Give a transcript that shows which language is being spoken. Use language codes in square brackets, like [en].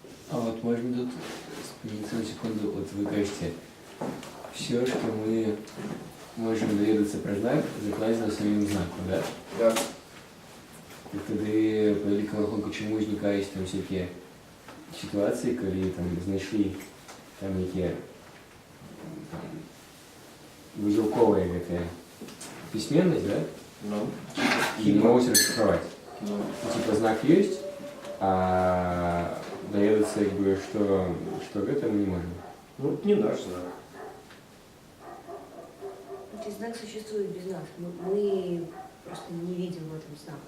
[ru] А вот можно тут остановиться на секунду, вот вы кажете, все, что мы можем доведаться про знак, закладено в самим знаку, да? Да. [uk] І тоді по великому рахунку, чому виникають там всякі ситуації, коли там знайшли там які там, вузелковая какая письменность, да? [ru] Ну, И не могут расшифровать. Ну, Типа знак есть, а доведаться, как бы, что к этому не можем. ну, это не наш знак. То есть знак существует без нас. Мы просто не видим в этом знак.